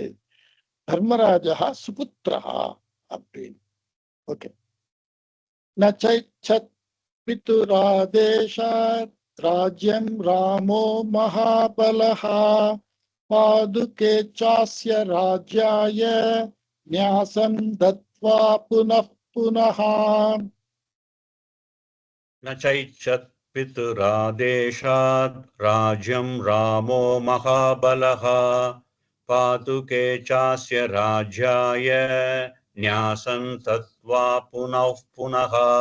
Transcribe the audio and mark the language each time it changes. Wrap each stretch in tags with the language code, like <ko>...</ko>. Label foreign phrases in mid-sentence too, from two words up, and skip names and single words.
<ta>தர்மராஜா சுபுத்ரா அப்படின்னு. ஓகே.</ta> <sa>न चैच्छत् पितुरादेशात् राज्यं रामो महाबलः पादुके चास्य राज्याय न्यासं दत्त्वा पुनः पुनः. न चैच्छत् पितुरादेशात् राज्यं रामो महाबलः पादुके चास्य राज्याय न्यासं दत्त्वा पुनः पुनः.</sa>